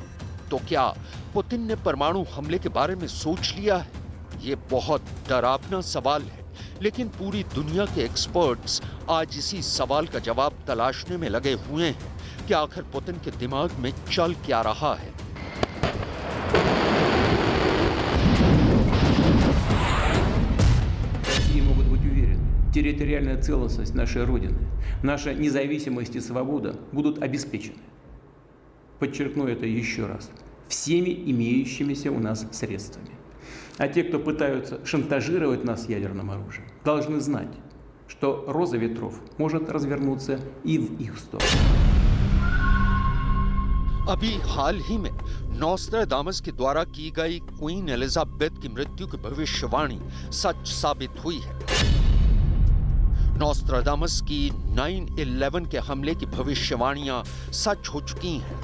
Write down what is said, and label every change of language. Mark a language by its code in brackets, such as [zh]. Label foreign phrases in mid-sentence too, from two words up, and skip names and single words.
[hi] तो क्या पुतिन ने परमाणु हमले के बारे में सोच लिया है? ये बहुत डरावना सवाल है, लेकिन पूरी दुनिया के एक्सपर्ट्स आज इसी सवाल का जवाब तलाशने में लगे हुए हैं कि आखिर पुतिन के दिमाग में चल क्या रहा है। [ru] России могут быть уверены, территориальная целостность нашей Родины, наша независимость и свобода будут обеспечены. Подчеркну это еще раз. Всеми имеющимися у нас средствами. А те, кто пытаются шантажировать нас ядерным оружием, должны знать, что роза ветров может развернуться и в их сторону. [hi] अभी हाल ही में नोस्ट्राडामस के द्वारा की गई क्वीन एलिजाबेथ की मृत्यु की भविष्यवाणी सच साबित हुई है। नोस्ट्राडामस की 9/11 के हमले की भविष्यवाणियां सच हो चुकी हैं।